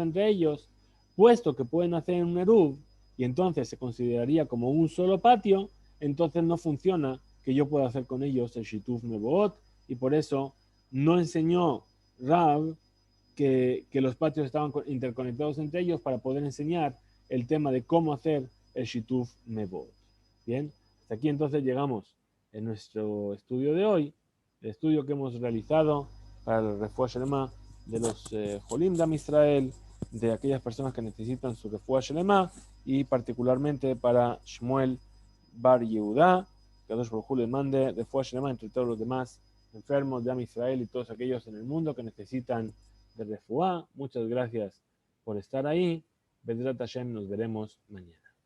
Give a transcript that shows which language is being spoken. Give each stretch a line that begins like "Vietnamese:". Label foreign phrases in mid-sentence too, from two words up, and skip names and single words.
Spanish: entre ellos, puesto que pueden hacer un eruv y entonces se consideraría como un solo patio, entonces no funciona que yo pueda hacer con ellos el
Hebrew: שיתוף מבואות
Spanish: y por eso no enseñó Rav que los patios estaban interconectados entre ellos para poder enseñar el tema de cómo hacer el
Hebrew: שיתוף מבואות.
Spanish: Bien, hasta aquí entonces llegamos en nuestro estudio de hoy, el estudio que hemos realizado para el
Hebrew: רפואה שלמה
Spanish: de los Jolim de
Hebrew: עם ישראל,
Spanish: de aquellas personas que necesitan su
Hebrew: רפואה שלמה
Spanish: y particularmente para Shmuel Bar Yehuda, que Dios por le mande
Hebrew: רפואה שלמה
Spanish: entre todos los demás enfermos de
Hebrew: עם ישראל
Spanish: y todos aquellos en el mundo que necesitan de refuah. Muchas gracias por estar ahí.
Hebrew: בעזרת השם,
Spanish: nos veremos mañana.